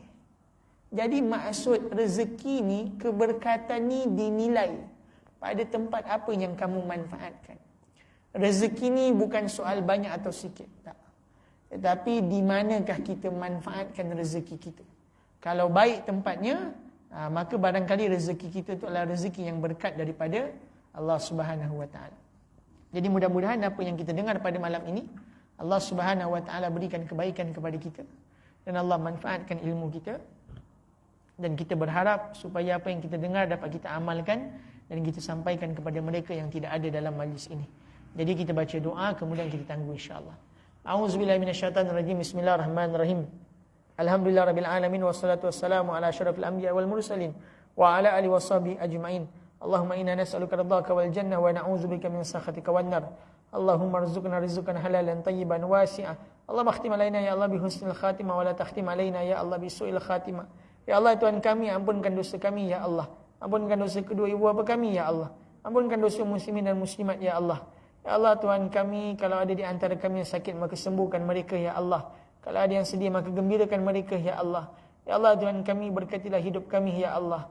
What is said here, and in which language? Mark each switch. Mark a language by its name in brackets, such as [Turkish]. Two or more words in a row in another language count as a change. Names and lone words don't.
[Malay] Jadi maksud rezeki ni, keberkatan ni dinilai pada tempat apa yang kamu manfaatkan. Rezeki ni bukan soal banyak atau sikit, tak. Tetapi di manakah kita manfaatkan rezeki kita. Kalau baik tempatnya, maka barangkali rezeki kita itu adalah rezeki yang berkat daripada [Arabic] الله سبحانه وتعالى. [Malay] Jadi mudah-mudahan apa yang kita dengar pada malam ini, [Arabic] الله سبحانه وتعالى [Malay] berikan kebaikan kepada kita dan Allah manfaatkan ilmu kita, dan kita berharap supaya apa yang kita dengar dapat kita amalkan dan kita sampaikan kepada mereka yang tidak ada dalam majlis ini. Jadi kita baca doa, kemudian kita tangguh [Arabic] إن شاء الله. أعوذ بالله من الشيطان الرجيم. بسم الله الرحمن الرحيم. الحمد لله رب العالمين والصلاة والسلام على أشرف الأنبياء والمرسلين وعلى آله وصحبه أجمعين. اللهم إنا نسألك رضاك والجنة ونعوذ بك من سخطك والنار. اللهم ارزقنا رزقا حلالا طيبا واسعا. اللهم اختم علينا يا الله بحسن الخاتمة ولا تختم علينا يا الله بسوء الخاتمة. [Malay] Ya Allah Tuhan kami, ampunkan dosa kami ya Allah. Ampunkan dosa kedua ibu bapa kami ya Allah. Ampunkan dosa muslimin dan muslimat ya Allah. Ya Allah Tuhan kami, kalau ada di antara kami yang sakit maka sembuhkan mereka ya Allah. Kalau ada yang sedih maka gembirakan mereka ya Allah. Ya Allah Tuhan kami, berkatilah hidup kami ya Allah.